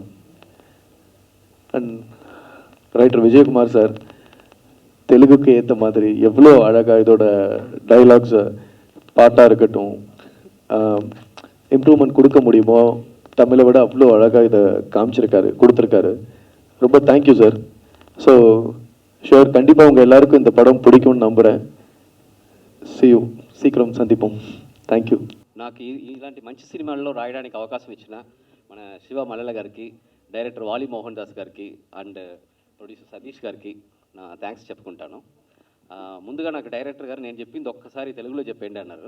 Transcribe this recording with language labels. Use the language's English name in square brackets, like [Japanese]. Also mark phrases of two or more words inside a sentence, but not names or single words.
[English] and writer [Tamil] விஜயகுமார் சார் தெலுங்குக்கு ஏற்ற மாதிரி எவ்வளோ அழகாக இதோட டைலாக்ஸை பாட்டாக இருக்கட்டும் இம்ப்ரூவ்மெண்ட் கொடுக்க முடியுமோ தமிழை விட அவ்வளோ அழகாக இதை கொடுத்துருக்காரு. ரொம்ப [English] thank you sir. so sure, [Tamil] கண்டிப்பாக உங்கள் எல்லாருக்கும் இந்த படம் பிடிக்கும்னு நம்புகிறேன். [Telugu] సీక్రం సందీపం. [English] thank you. [Telugu] నాకు ఇలాంటి మంచి సినిమాల్లో రాయడానికి అవకాశం ఇచ్చిన మన శివ మల్లెల గారికి, డైరెక్టర్ వాలి మోహన్ దాస్ గారికి అండ్ ప్రొడ్యూసర్ సతీష్ గారికి నా థ్యాంక్స్ చెప్పుకుంటాను. ముందుగా నాకు డైరెక్టర్ గారు నేను చెప్పింది ఒక్కసారి తెలుగులో చెప్పండి అన్నారు.